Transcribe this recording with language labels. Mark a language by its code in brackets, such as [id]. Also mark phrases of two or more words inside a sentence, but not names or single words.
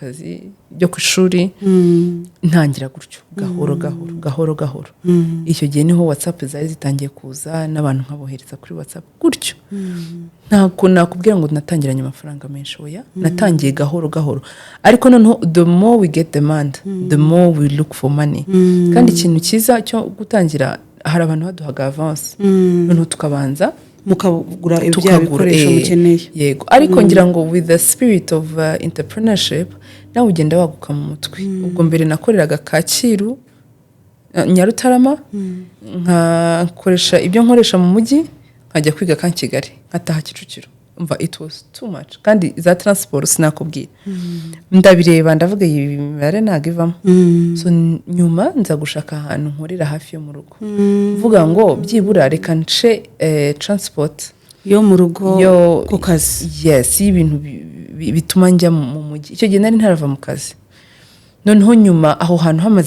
[rw] kazi byo ku ishuri ntangira gutyo gahoro icyo gihe niho WhatsApp zari zitangiye kuza n'abantu nkabohereza kuri WhatsApp gutyo ntabwo nakubwira ngo natangiranye amafaranga menshi oya natangiye gahoro ariko noneho [en] the more we get demand the more we look for money [rw] kandi ikintu cyiza cyo gutangira hari abantu baduhaga avance noneho tukabanza mukagura ibya bikoresho mukeneye yego ariko ngira ngo [en] with the spirit of entrepreneurship [rw] nawe ugenda waguka mu mutwe ubwo mbere nakoreraga Kacyiru Nyarutarama nkakoresha ibyo nkoresha mu mujyi nkajya kwiga kan Kigali nkataha Kicukiro umva [en] it was too much [rw] kandi za transport sinakubwira ndabireba ndavuga ibi mibare nagivamo so nyuma nza gushaka ahantu nkorera hafi yo mu rugo mvuga ngo byibura reka nce transport yo mu rugo ku kazi yes ibintu bituma njya mu mujyi icyo gihe nari ntarava mu kazi noneho nyuma aho hantu hamaze